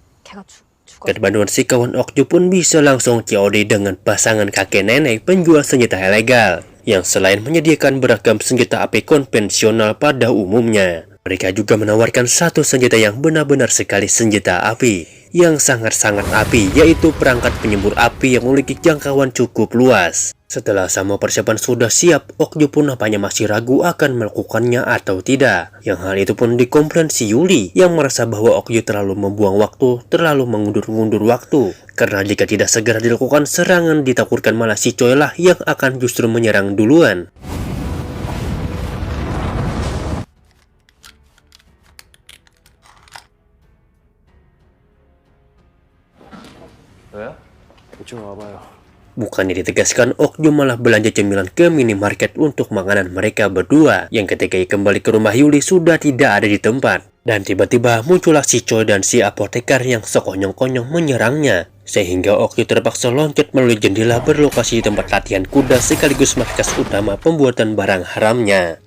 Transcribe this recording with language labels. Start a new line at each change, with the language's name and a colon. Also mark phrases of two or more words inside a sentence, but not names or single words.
Korean: 걔가 죽어.
Indonesian: Kebanduan si kawan Okju pun bisa langsung COD dengan pasangan kakek nenek penjual senjata ilegal yang selain menyediakan beragam senjata api konvensional pada umumnya. Mereka juga menawarkan satu senjata yang benar-benar sekali senjata api yang sangat-sangat api, yaitu perangkat penyembur api yang memiliki jangkauan cukup luas. Setelah semua persiapan sudah siap, Okju pun nampaknya masih ragu akan melakukannya atau tidak. Yang hal itu pun dikomplain si Yuli yang merasa bahwa Okju terlalu membuang waktu, terlalu mengundur-undur waktu. Karena jika tidak segera dilakukan serangan, ditakutkan malah si Choi lah yang akan justru menyerang duluan.
Korean: 왜요? 이쪽 와봐요.
Indonesian: Bukannya ditegaskan, Okju malah belanja cemilan ke minimarket untuk makanan mereka berdua, yang ketika kembali ke rumah Yuli sudah tidak ada di tempat. Dan tiba-tiba muncullah si Choi dan si apoteker yang sekonyong-konyong menyerangnya, sehingga Okju terpaksa loncat melalui jendela berlokasi di tempat latihan kuda sekaligus markas utama pembuatan barang haramnya.